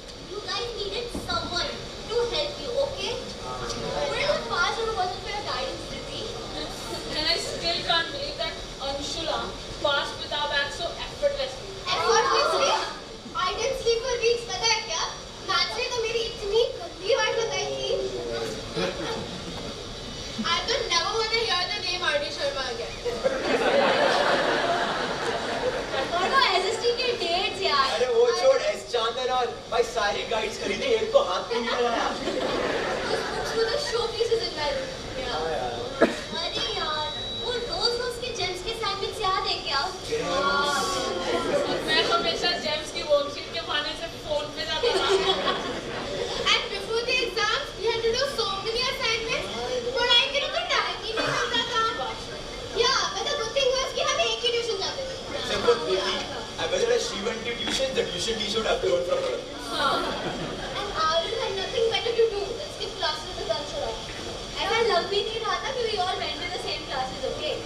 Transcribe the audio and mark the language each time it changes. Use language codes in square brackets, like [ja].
[en] You guys needed someone to help you, okay? Wouldn't have passed if it wasn't for your guidance, Priti. And I still can't believe that Anshula passed with our back so effortlessly. Effortlessly? I didn't sleep for weeks, [hi] पता है क्या? Maths ने तो मेरी इतनी गंदी बात बताई थी. [en] I don't never want to hear the name R.D. Sharma again. [hi] और वो SST के dates यार. अरे वो छोड़ एस चांदन और भाई सारी गाइड्स खरीदी एक को हाथ में नहीं लगाया. [en] Those books were the showpieces in my room. [hi] अरे यार, वो रोज के जेम्स के सैंडविच याद है क्या? मैं हमेशा जेम्स की वर्कशीट के बहाने से फोन पे जाता था. [en] And before the exams, we had to do so many assignments. [hi] पढ़ाई के लिए तो टाइम ही नहीं मिलता था. [en] Yeah, but the good thing was [hi] कि हम एक ही ट्यूशन जाते थे. [en] Except for Priti. I bet that she went to tuition. The tuition teacher would have to learn from her. And Arun had nothing better to do than skip classes with Anshula. [hi] ऐसा लग भी नहीं रहा था कि [en] we all went to the same classes, okay?